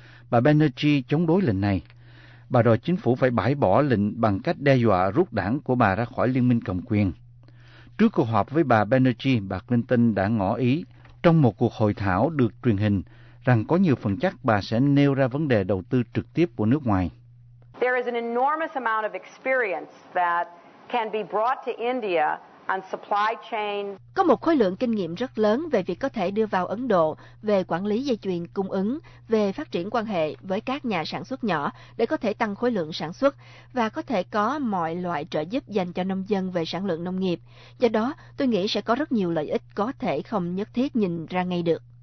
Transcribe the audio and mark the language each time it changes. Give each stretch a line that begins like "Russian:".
Vietnamese: Bà Banerjee chống đối lệnh này. Bà đòi chính phủ phải bãi bỏ lệnh bằng cách đe dọa rút đảng của bà ra khỏi liên minh cầm quyền. Trước cuộc họp với bà Banerjee, bà Clinton đã ngỏ ý trong một cuộc hội thảo được truyền hình rằng có nhiều phần chắc bà sẽ nêu ra vấn đề đầu tư trực tiếp của nước ngoài.
English: There is an enormous amount of experience that can be brought to India.
Vietnamese: Có một khối lượng kinh nghiệm rất lớn về việc có thể đưa vào Ấn Độ về quản lý dây chuyền cung ứng, về phát triển quan hệ với các nhà sản xuất nhỏ để có thể tăng khối lượng sản xuất và có thể có mọi loại trợ giúp dành cho nông dân về sản lượng nông nghiệp. Do đó, tôi nghĩ sẽ có rất nhiều lợi ích có thể không nhất thiết nhìn ra ngay được.